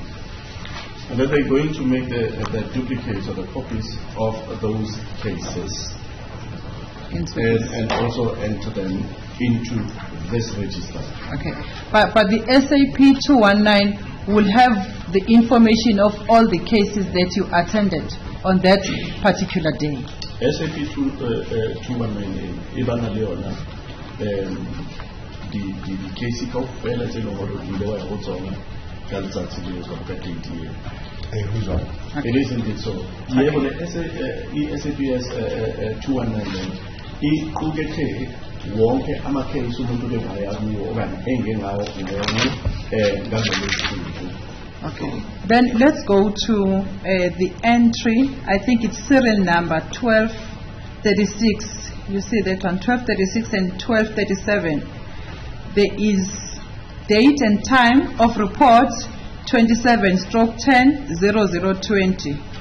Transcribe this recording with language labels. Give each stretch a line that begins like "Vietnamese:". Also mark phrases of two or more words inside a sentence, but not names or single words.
English: And then they're going to make the duplicates or the copies of those cases and also enter them into this register. Okay. But the SAP 219 will have the information of all the cases that you attended on that particular day.
Northern Sotho: SAP 219 ibana le yona di case kaofela tse leng gore di ile go tsona ka letsatsi le go ka date ye.
English: It is indeed so.
Zulu: Yebo le SAPS 219 iqukethe wonke ama-case umuntu bengaya kuwo okanye engengawo ngangolwesibini.
English: Okay. Then let's go to the entry. I think it's serial number 1236. You see that one, 1236 and 1237. There is date and time of report 27/10/0020.